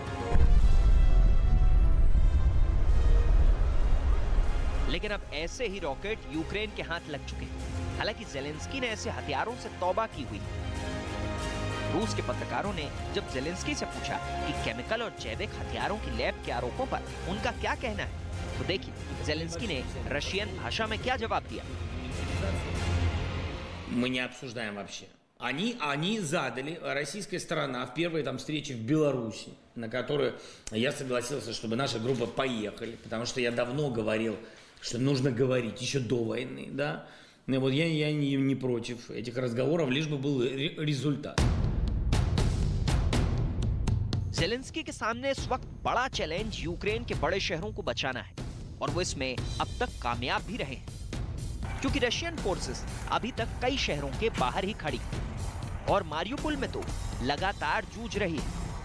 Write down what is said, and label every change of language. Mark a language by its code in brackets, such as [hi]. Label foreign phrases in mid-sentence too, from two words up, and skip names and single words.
[hi] लेकिन अब ऐसे ही रॉकेट यूक्रेन के हाथ लग चुके हैं। हालांकि ज़ेलेंस्की ने ऐसे हथियारों से तौबा की हुई। रूस के पत्रकारों ने जब ज़ेलेंस्की से पूछा कि केमिकल और जैविक हथियारों की लैब के आरोपों पर उनका क्या कहना है, तो देखिए ज़ेलेंस्की ने रशियन भाषा में क्या जवाब दिया। [ru] Мы не обсуждаем вообще. Они задали, российская сторона, в первой там встрече в Беларуси, на которую я согласился, чтобы наша группа поехали, потому что я давно говорил, что нужно говорить еще до войны, да. И вот я не против этих разговоров, лишь бы был результат. [hi] ज़ेलेंस्की के सामने इस वक्त बड़ा चैलेंज यूक्रेन के बड़े शहरों को बचाना है, और वो इसमें अब तक कामयाब भी रहे हैं, क्योंकि [en] Russian forces [hi] अभी तक कई शहरों के बाहर ही खड़ी और मारियुपोल में तो लगातार जूझ रही है।